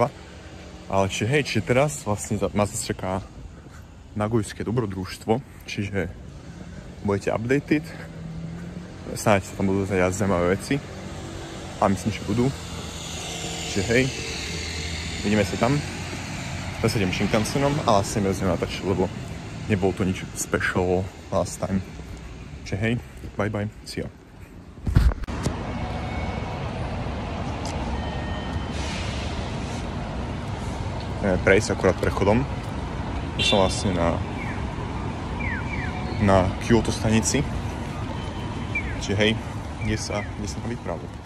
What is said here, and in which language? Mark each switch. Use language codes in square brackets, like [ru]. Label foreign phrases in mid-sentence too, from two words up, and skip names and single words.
[sk] Ale čiže teraz vlastne ma zase čaká Nagojské dobrodružstvo, čiže budete updated. Snáď sa tam budú zajať zaujímavé veci. A myslím, že budú. Čiže vidíme sa tam. Zase idem Shinkansenom, ale asi nebudem natáčať, lebo nebolo to nič [en] special last time. Čiže bye bye, see ya. [sk] Prejsť akurát prechodom. Som vlastne na Kyoto stanici. Čiže ide sa na výpravu.